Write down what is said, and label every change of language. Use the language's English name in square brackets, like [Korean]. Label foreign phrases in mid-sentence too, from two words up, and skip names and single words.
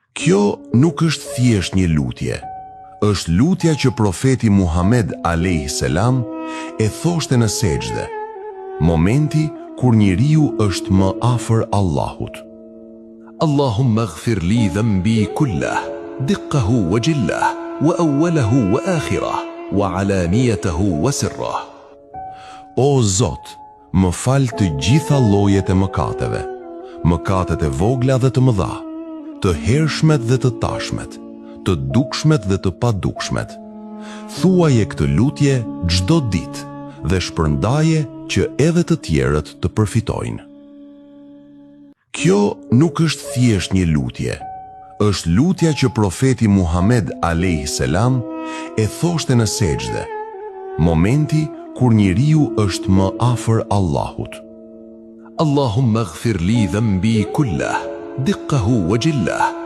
[Albanian] Kjo nuk është thjesht një lutje, është lutja që profeti Muhammed a.s. e thoshte në sejdë, momenti kur njeriu është më afër Allahut. [Arabic] اللهم اغفر لي ذنبي كله, دقه وجله وأوله وآخره وعلانيته وسره. [Albanian] O Zot, më fal të gjitha llojet e mëkateve, mëkatet e vogla dhe të mëdha, të hershmet dhe të tashmet, të dukshmet dhe të padukshmet. Thuaje këtë lutje çdo ditë dhe shpërndaje që edhe të tjerët të përfitojnë. Kjo nuk është thjesht një lutje, është lutja që profeti Muhammed a.s. e thoshte në sejdë, momenti kur njeriu është më afër Allahut. [Arabic] اللهم اغفر لي ذنبي كله, دقه وجله,